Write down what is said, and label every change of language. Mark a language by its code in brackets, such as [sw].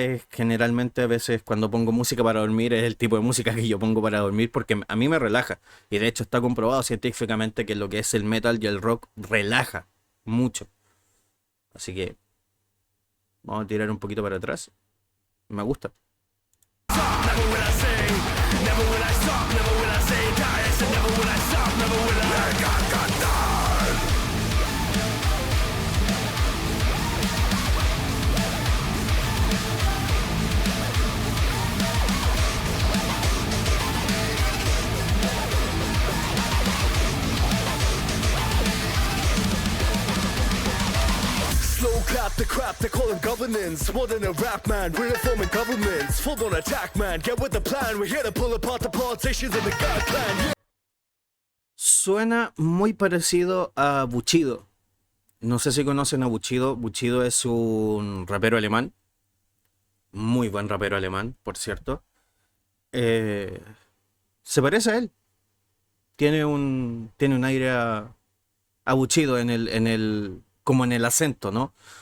[es] Es generalmente a veces cuando pongo música para dormir es el tipo de música que yo pongo para dormir porque a mí me relaja. Y de hecho está comprobado científicamente que lo que es el metal y el rock relaja mucho. Así que vamos a tirar un poquito para atrás. Me gusta. [en] Never will I sing, never will I stop, never will I say die. I said never will I stop, never will I let God down. Slow clap the crap, they call him governance. More than a rap man, we're reforming governments. Full on attack man, get with the plan. We're here to pull apart the politicians and the God plan. Yeah. [es] Suena muy parecido a Bushido. No sé si conocen a Bushido. Bushido es un rapero alemán. Muy buen rapero alemán, por cierto. Eh, Se parece a él. Tiene un aire a Bushido como en el acento, ¿no?